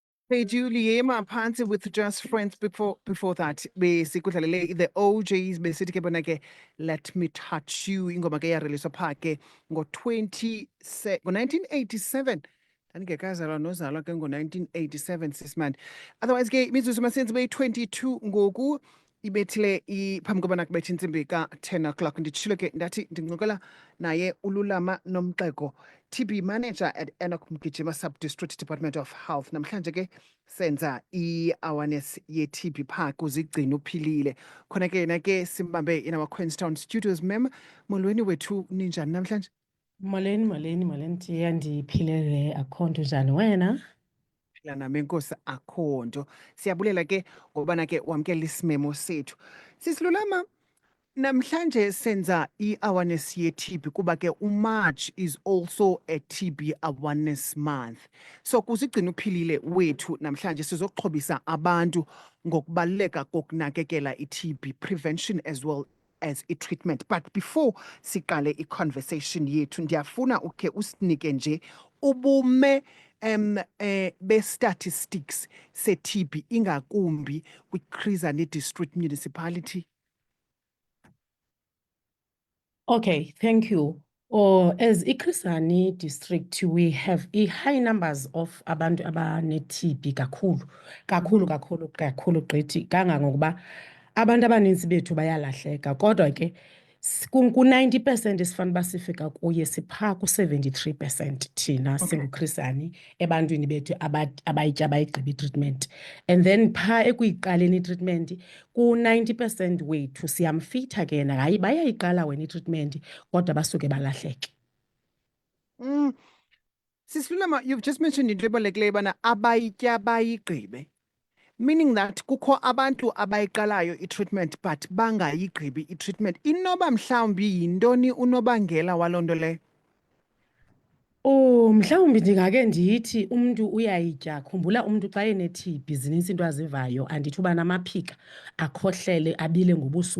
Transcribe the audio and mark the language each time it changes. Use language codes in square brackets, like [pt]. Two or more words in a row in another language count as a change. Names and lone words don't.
[xh] Bejuliyema phansi [en] with Just Friends before that. [xh] Besikudlalele the OJs besithi ke bona ke Let Me Touch You ingoma ke yareliswa pha ke ngo-1987. Ndandingekazalwa nozalwa ke ngo-1987 sismandi. Otherwise ke imizuzu masenzi beyi-22 ngoku ibethile phambi kobana kubetha intsimbi ka-10 o'clock. Nditshilo ke ndathi ndincokola naye uLulama Nomxeko, [en] TB manager [xh] at Enoch Mgijima Sub-District Department of Health. Namhlanje ke senza i-awareness ye-TB Park uzigcina uphilile. Khona ke yena ke simbambe [en] in our Queenstown studios. [xh] Mem, molweni wethu ninjani namhlanje? Molweni Tiya, ndiphilele akho nto njani wena? Phila nami enkosi akho nto. Siyabulela ke ngobana ke wamkela isimemo sethu. Sisilulama, namhlanje senza i-awareness ye-TB kuba ke uMarch [en] is also a TB awareness month. [xh] So kuzigcina uphilile wethu namhlanje sizoxhobisa abantu ngokubaluleka kokunakekela i-TB [en] prevention as well as [xh] i-treatment. [en] But before [xh] siqale i-conversation yethu ndiyafuna ukhe usinike nje ubume be-statistics se-TB ingakumbi kwi-Chris Hani District Municipality. [en] Okay, thank you. [xh] As iChris Hani District, [en] we have high numbers of [xh] abantu abane-TB kakhulu gqithi kangangokuba abantu abaninzi bethu bayalahleka kodwa ke ku-90% esifana uba sifika kuye siphaa ku-73% thina singuChris Hani ebantwini bethu abayigqiba itreatment. [en] And then [xh] phaa ekuyiqaleni itreatment ku-90% wethu siyamfitha ke yena, hayi bayayiqala wena itreatment kodwa basuke balahleke. Sisilulama, [en] you've just mentioned [xh] into ebalulekileyo bana abayitya bayigqibe. [en] Meaning that [xh] kukho abantu abayiqalayo i-treatment but bangayigqibi i-treatment. Inoba mhlawumbi yintoni unobangela waloo nto leyo? Mhlawumbi ndingake ndithi umntu uyayitya. Khumbula umntu xa ene-TB zinintsi into azivayo, andithi uba namaphika, akhohlele, abile ngobusuku.